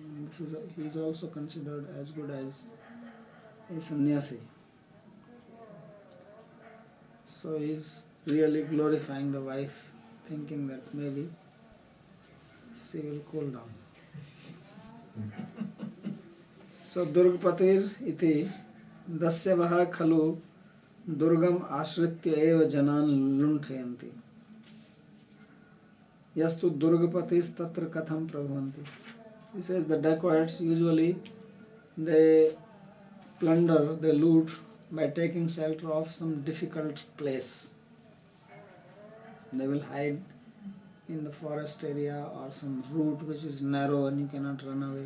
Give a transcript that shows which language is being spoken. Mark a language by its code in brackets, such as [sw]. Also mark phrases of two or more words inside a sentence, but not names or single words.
[en] And he is also considered as good as a sannyasi. So he is really glorifying the wife, thinking that maybe she will cool down. [sa] So Durgapatir iti dasyavaha khalu durgam ashritya eva janan lunthayanti. Yastu Durgapatis tatra katham prabhavanti. [en] He says the dacoits usually they plunder, they loot by taking shelter of some difficult place. They will hide in the forest area or some route which is narrow and you cannot run away.